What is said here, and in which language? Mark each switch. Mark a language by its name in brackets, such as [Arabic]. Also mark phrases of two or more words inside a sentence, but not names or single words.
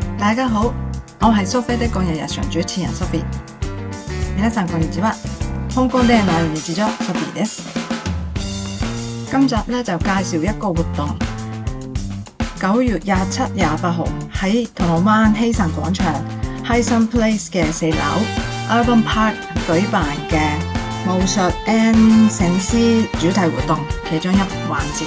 [Cantonese] 大家好，我係蘇菲的個人日常主持人蘇菲。 [Japanese] 皆さんこんにちは。香港での日常蘇菲です。 [Cantonese] 今集咧就介紹一個活動，9月27、28號喺銅鑼灣希慎廣場 Hysan Place 嘅4樓 Urban Park 舉辦嘅巫術 and 醒獅主題活動其中一環節。